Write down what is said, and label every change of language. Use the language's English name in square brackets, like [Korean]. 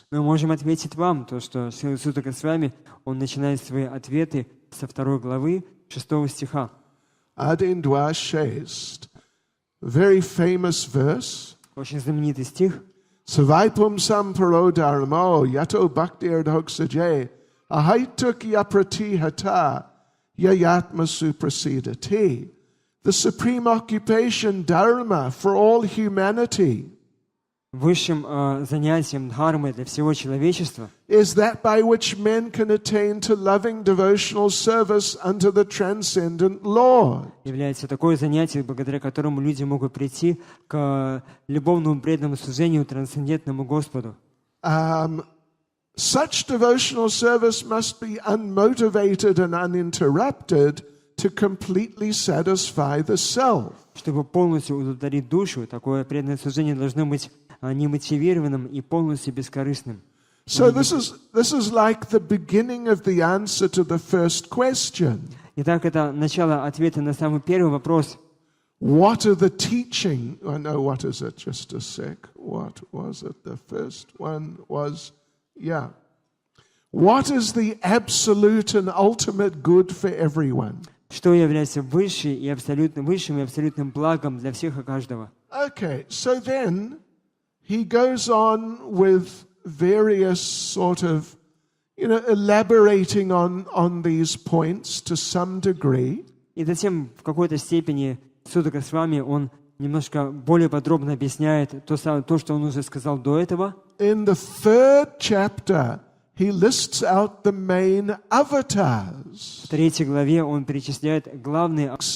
[Russian] Мы можем ответить вам, то, что Сутта Госвами, он начинает свои ответы со 2 главы 6 стиха. Adin Dwa Shest, [English] very famous verse. [Russian] Очень знаменитый стих. [Sanskrit] Savaipum samparo dharmo yato bhaktir dhoksaje ahaituk yaprati hata yayatma suprasidati. [English] The supreme occupation dharma for all humanity [Russian] Высшим занятием дхармы для всего человечества [English] is that by which men can attain to loving devotional service unto the transcendent Lord. [Russian] является такое занятие, благодаря которому люди могут прийти к любовному преданному служению трансцендентному Господу. [English] Such devotional service must be unmotivated and uninterrupted to completely satisfy the self. [Russian] Чтобы полностью удовлетворить душу, такое преданное служение должно быть немотивированным и полностью бескорыстным. [English] So this is like the beginning of the answer to the first question. [Russian] Итак, это начало ответа на самый первый вопрос. [English] What are the teaching? Oh, no, what is it? Just a sec. What was it? The first one was, yeah. What is the absolute and ultimate good for everyone? [Russian] Что является высшим и абсолютным благом для всех и каждого? [English] Okay, so then he goes on with various sort of, elaborating on these points to some degree. [Russian] И затем в какой-то степени Сутта Госвами он немножко более подробно объясняет то, что он уже сказал до этого. [English] In the third chapter, he lists out the main avatars. [Russian] В 3 главе он перечисляет главные